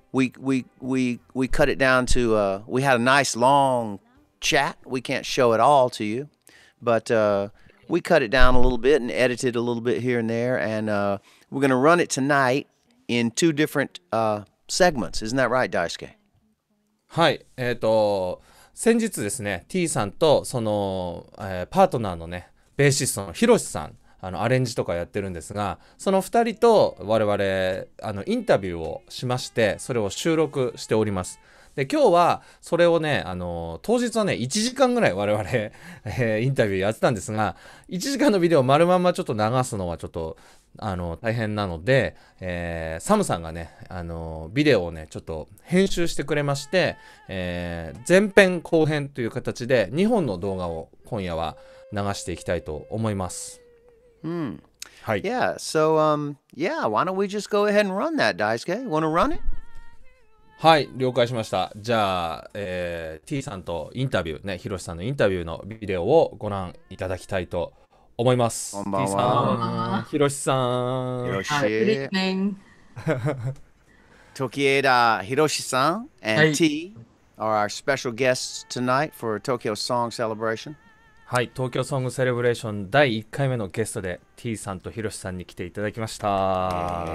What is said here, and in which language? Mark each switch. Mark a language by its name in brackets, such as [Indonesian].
[English] We cut it down to we had a nice long chat. We can't show it all to you, but we cut it down a little bit and edited a little bit here and there, and we're going to run it tonight in two different segments. Isn't that right, Daisuke? [Japanese] はい。先日ですね、T さんとその、パートナーのね、ベーシストのヒロシさん、アレンジとかやってるんですが、その2人と我々インタビューをしまして、それを収録しております。で今日はそれをね当日はね1時間ぐらい我々、インタビューやってたんですが、1時間のビデオを丸まんまちょっと流すのはちょっと大変なので、サムさんがね、ビデオをね、ちょっと編集してくれまして、前編後編という形で2本の動画を今夜は流していきたいと思います。はい。 [English] Yeah, so, yeah, why don't we just go ahead and run that, Daisuke? Wanna run it? [Japanese] はい、了解しました。じゃあ、T さんとインタビュー、ね、ひろしさんのインタビューのビデオをご覧いただきたいと思います。こんばんは。 T さん、ひろしさん。ひろし。 [English] Good evening. Tokieda Hiroshi-san and T are our special guests tonight for Tokyo Song Celebration. [Japanese] はい、東京ソングセレブレーション第1回目のゲストで T さんとひろしさんに来ていただきました。